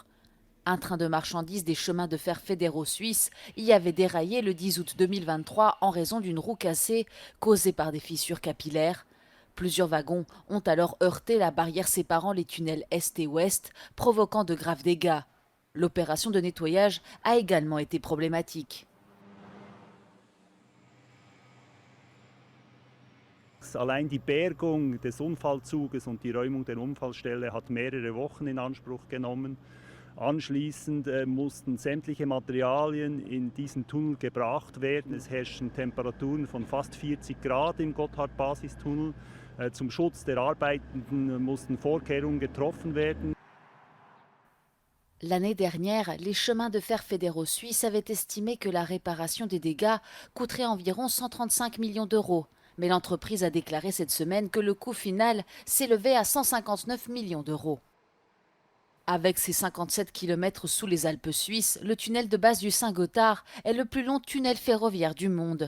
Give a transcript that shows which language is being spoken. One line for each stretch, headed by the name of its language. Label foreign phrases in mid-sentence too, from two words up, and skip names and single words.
French: Un train de marchandises des chemins de fer fédéraux suisses y avait déraillé le 10 août 2023 en raison d'une roue cassée causée par des fissures capillaires. Plusieurs wagons ont alors heurté la barrière séparant les tunnels est et ouest, provoquant de graves dégâts. L'opération de nettoyage a également été problématique.
German: Allein die Bergung des Unfallzuges und die Räumung der Unfallstelle hat mehrere Wochen in Anspruch genommen. Anschließend mussten sämtliche Materialien in diesen Tunnel gebracht werden. Es herrschen Temperaturen von fast 40 Grad im Gotthard-Basistunnel. Zum Schutz der Arbeitenden mussten Vorkehrungen getroffen werden.
French: L'année dernière, les chemins de fer fédéraux suisses avaient estimé que la réparation des dégâts coûterait environ 135 millions d'euros. Mais l'entreprise a déclaré cette semaine que le coût final s'élevait à 159 millions d'euros. Avec ses 57 km sous les Alpes suisses, le tunnel de base du Saint-Gothard est le plus long tunnel ferroviaire du monde.